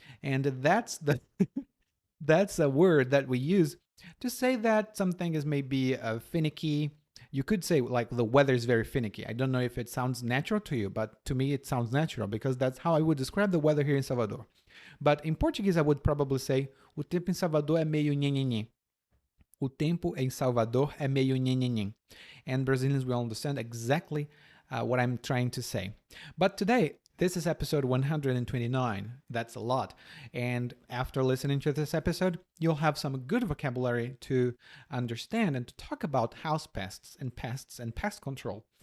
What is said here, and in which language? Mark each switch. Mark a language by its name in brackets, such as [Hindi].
[English] And that's a word that we use to say that something is maybe finicky. You could say like the weather is very finicky. I don't know if it sounds natural to you, but to me it sounds natural because that's how I would describe the weather here in Salvador. But in Portuguese I would probably say [Portuguese] o tempo em Salvador é meio nhen nhen [English] nhen. [Portuguese] O tempo em Salvador é meio nhenhenhen. [English] And Brazilians will understand exactly what I'm trying to say. But today, this is episode 129. That's a lot. And after listening to this episode, you'll have some good vocabulary to understand and to talk about house pests and pest control.